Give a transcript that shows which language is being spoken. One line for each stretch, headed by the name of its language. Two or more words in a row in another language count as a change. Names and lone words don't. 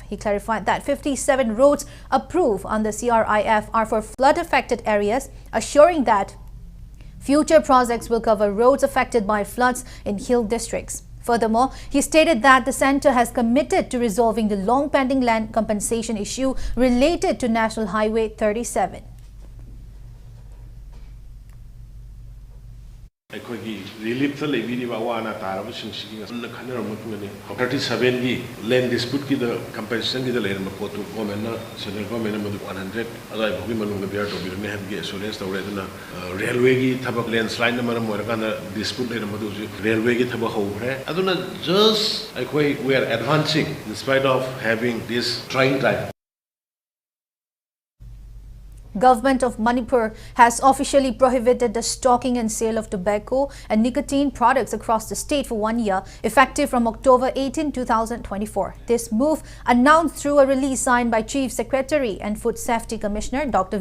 English: He clarified that 57 roads approved under CRIF are for flood-affected areas, assuring that future projects will cover roads affected by floods in hill districts. Furthermore, he stated that the centre has committed to resolving the long-pending land compensation issue related to National Highway 37.
Manipuri: ꯑꯩꯈꯣꯏꯒꯤ ꯔꯤꯂꯤꯐꯇ ꯂꯩꯕꯤꯔꯤꯕ ꯑꯋꯥ ꯑꯅꯥ ꯇꯥꯔꯕꯁꯤꯡꯁꯤꯒꯤ ꯉꯁꯝꯅ ꯈꯟꯅꯔꯕ ꯃꯇꯨꯡꯗꯅꯤ 37ꯒꯤ ꯂꯦꯟ ꯗꯤꯁꯄ꯭ꯌꯨꯠꯀꯤꯗ ꯀꯝꯄꯦꯟꯁꯦꯁꯟꯒꯤꯗ ꯂꯩꯔꯝꯕ ꯄꯣꯠꯇꯨ ꯒꯣꯔꯃꯦꯟꯅ ꯁꯦꯟꯇ꯭ꯔꯦꯜ ꯒꯣꯔꯃꯦꯟꯅ ꯃꯗꯨ 100 ꯑꯗꯨꯋꯥꯏꯐꯥꯎꯒꯤ ꯃꯅꯨꯡꯗ ꯕꯤꯌꯔ ꯇꯧꯕꯤꯔꯝꯃꯤ ꯍꯥꯏꯕꯒꯤ ꯑꯦꯁꯨꯔꯦꯟꯁ ꯇꯧꯔꯦ ꯑꯗꯨꯅ ꯔꯦꯜꯋꯦꯒꯤ ꯊꯕꯛ ꯂꯦꯟꯁ꯭ꯂꯥꯏꯗꯅ ꯃꯔꯝ ꯑꯣꯏꯔꯀꯥꯟꯗ ꯗꯤꯁꯄ꯭ꯌꯨꯠ ꯂꯩꯔꯝꯕꯗꯨ ꯍꯧꯖꯤꯛ ꯔꯦꯜꯋꯦꯒꯤ ꯊꯕꯛ ꯍꯧꯈ꯭ꯔꯦ ꯑꯗꯨꯅ ꯖꯁ ꯑꯩꯈꯣꯏ
English: we are advancing in spite of having this trying time. Government of Manipur has officially prohibited the stocking and sale of tobacco and nicotine products across the state for 1 year, effective from October 18, 2024. This move, announced through a release signed by Chief Secretary and Food Safety Commissioner Dr.